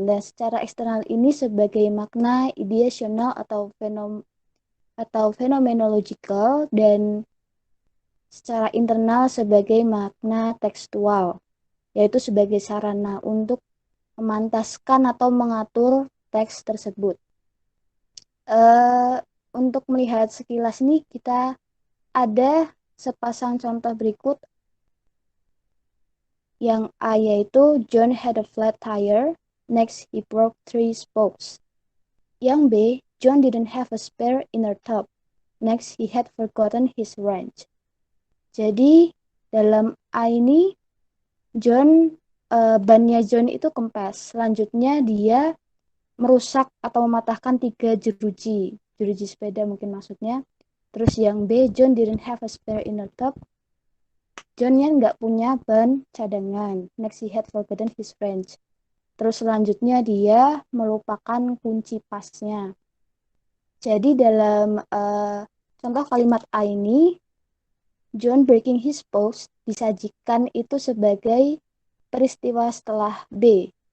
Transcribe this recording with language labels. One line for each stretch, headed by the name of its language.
Indonesian: Dan secara eksternal ini sebagai makna ideasional atau phenomenological, dan secara internal sebagai makna tekstual, yaitu sebagai sarana untuk memantaskan atau mengatur teks tersebut. Untuk melihat sekilas ini kita ada sepasang contoh berikut. Yang A yaitu
English: John had a flat tire, next he broke 3 spokes.
Indonesian: Yang B,
English: John didn't have a spare inner tube, next he had forgotten his wrench.
Indonesian: Jadi dalam A ini bannya John itu kempes. Selanjutnya dia merusak atau mematahkan 3 jeruji sepeda mungkin maksudnya. Terus yang B,
English: John didn't have a spare inner tube.
Indonesian: Johnnya nggak punya ban cadangan.
English: Next he had forgotten his wrench.
Indonesian: Terus selanjutnya dia melupakan kunci pasnya. Jadi dalam contoh kalimat A ini,
English: John breaking his spokes
Indonesian: disajikan itu sebagai peristiwa setelah B.